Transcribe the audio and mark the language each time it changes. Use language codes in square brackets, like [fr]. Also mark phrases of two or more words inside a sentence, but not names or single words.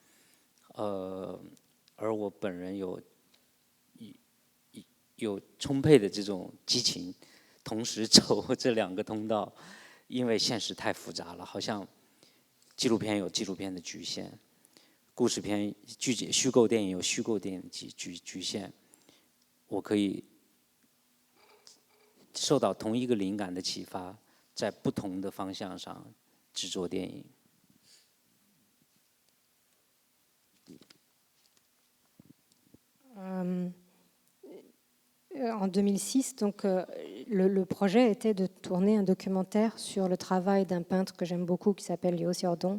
[zh] 而我本人有充沛的这种激情，同时走这2个通道，因为现实太复杂了，好像纪录片有纪录片的局限，故事片、虚构电影有虚构电影的局限，我可以受到同一个灵感的启发，在不同的方向上制作电影。 [fr] En 2006, donc, le projet était de tourner un documentaire sur le travail d'un peintre que j'aime beaucoup qui s'appelle Léo Siordon.